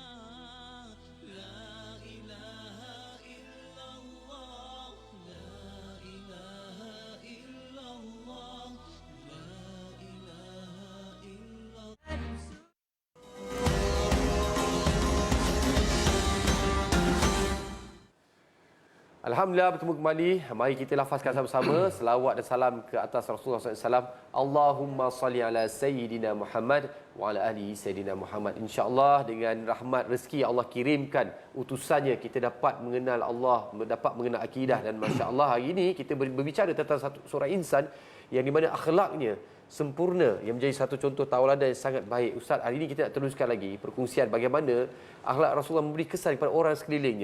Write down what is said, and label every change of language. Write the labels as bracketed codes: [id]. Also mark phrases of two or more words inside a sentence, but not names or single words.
[ar] لا إله إلا الله، لا إله إلا الله، لا إله إلا الله. [ms] Alhamdulillah, bertemu kembali. Mari kita lafazkan sama-sama selawat dan salam ke atas Rasulullah SAW. [ar] اللهم صل على سيدنا محمد وعلى آله سيدنا محمد. [ms] InsyaAllah dengan rahmat rezeki yang Allah kirimkan utusannya, kita dapat mengenal Allah, dapat mengenal akidah. Dan [ar] ما شاء الله, [ms] hari ini kita berbicara tentang satu seorang insan yang di mana akhlaknya sempurna, yang menjadi satu contoh tauladan yang sangat baik. Ustaz, hari ini kita nak teruskan lagi perkongsian bagaimana akhlak Rasulullah memberi kesan kepada orang sekelilingnya.